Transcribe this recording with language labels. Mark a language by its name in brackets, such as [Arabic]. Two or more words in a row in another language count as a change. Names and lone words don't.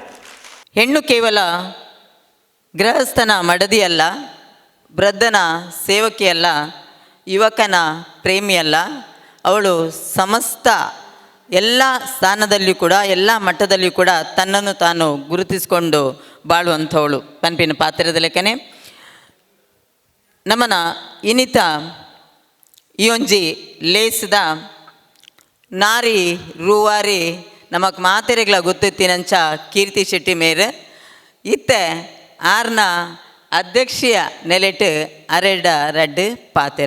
[Kannada] ಹೆಣ್ಣು ಕೇವಲ ಗೃಹಸ್ಥನ ಮಡದಿಯಲ್ಲ, ವೃದ್ಧನ ಸೇವಕಿಯಲ್ಲ, ಯುವಕನ ಪ್ರೇಮಿಯಲ್ಲ. ಅವಳು ಸಮಸ್ತ ಎಲ್ಲ ಸ್ಥಾನದಲ್ಲಿಯೂ ಕೂಡ, ಎಲ್ಲ ಮಟ್ಟದಲ್ಲಿಯೂ ಕೂಡ ತನ್ನನ್ನು ತಾನು ಗುರುತಿಸಿಕೊಂಡು ಬಾಳುವಂಥವಳು [Tulu] ಪನ್ಪಿನ ಪಾತ್ರದ ಲೆಕ್ಕನೆ ನಮ್ಮನ ಇನ್ನಿತ ಈ ಒಂಜಿ ಲೇಸಿದ ನಾರಿ ರೂವಾರಿ ನಮಕ್ ಮಾತೆರೆಗ್ಲ ಗೊತ್ತಿತ್ತಿನಂಚ ಕೀರ್ತಿ ಶೆಟ್ಟಿ ಮೇರ್ ಇತ್ತೆ ಆರ್ನ ಅಧ್ಯಕ್ಷೀಯ ನೆಲೆಟ್ ಅರೆಡ ಪಾತೆರ